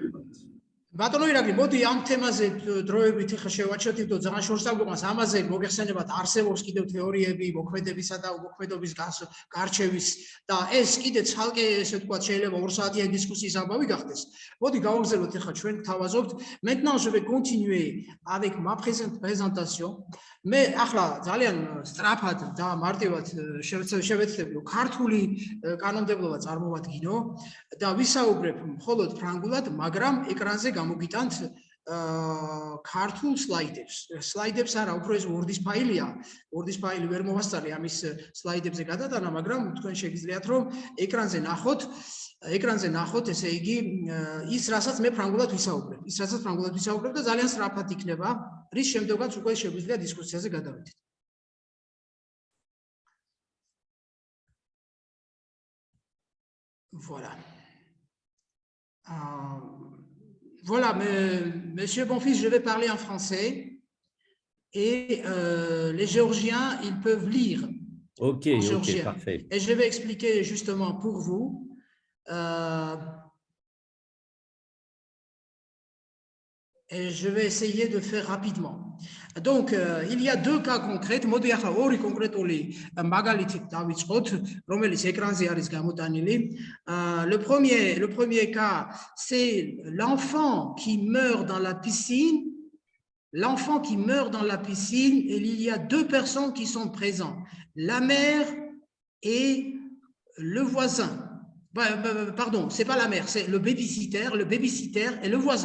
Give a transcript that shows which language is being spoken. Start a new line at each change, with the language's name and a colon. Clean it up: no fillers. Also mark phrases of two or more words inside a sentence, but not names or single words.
Georgian: ბატონო ირაკლი, მოდი ამ თემაზე დროებით ხა შევაჩერდით და ძალიან შორს დაგვიყვანს ამაზე მოგეხსენებათ არსებობს კიდევ თეორიები მოქმედებისა და უმოქმედობის გარჩევის და ეს კიდე ცალკე ესე ვთქვათ შეიძლება 2 საათიანი დისკუსიის ამბავი გახდეს. მოდი გავაგზავნოთ ხა ჩვენ თავაზობთ.
French: Maintenant je vais continuer avec ma présentation.
Georgian: მე ახლა ძალიან სწრაფად და მარტივად შევეცდები რომ ქართული კანონმდებლობა წარმოვადგინო და ვისაუბრებ მხოლოდ ფრანგულად, მაგრამ ეკრანზე გამოგიტანთ ქართულ სლაიდებს. სლაიდებს არა, უფრო ეს Word-ის ფაილია. Word-ის ფაილი ვერ მოვასწარი ამის სლაიდებზე გადატანა, მაგრამ თქვენ შეგიძლიათ რომ ეკრანზე ნახოთ, ესე იგი ის რასაც მე ფრანგულად ვისაუბრებ და ძალიან სწრაფად იქნება, რის შემდეგაც უკვე შეგვიძლია დისკუსიაზე გადავიდეთ.
French: Voilà. Voilà, Monsieur Bonfils, je vais parler en français et les Géorgiens, ils peuvent lire. Ok, parfait. Et je vais expliquer justement pour vous. Et je vais essayer de faire rapidement. Donc, il y a 2 cas concrets.
Georgian: მოდი ახლა ორი კონკრეტული მაგალითით დავიწყოთ, რომელიც ეკრანზე არის გამოტანილი.
French: Le premier cas, c'est l'enfant qui meurt dans la piscine. L'enfant qui meurt dans la piscine, et il y a 2 personnes qui sont présentes. La mère et le voisin. Pardon, c'est pas la mère, c'est le babysitter et le voisin.